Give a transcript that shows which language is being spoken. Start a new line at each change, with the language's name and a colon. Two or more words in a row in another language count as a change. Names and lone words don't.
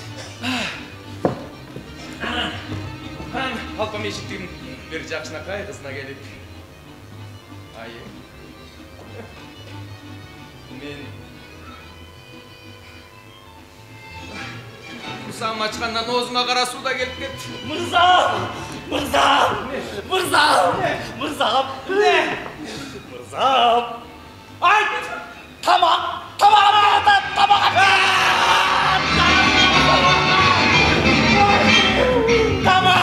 Kyrgyz: Анан ал помещиктин бир жакшынакай кызына келип, айым, мен Мырзам ачкандан оозума кара суу да келип кетти. Мырзам! Мырзам! Мырзам! Мырзам! Мырзам! Ай! Тамақ! Тамақ! Тамақ! Тамақ!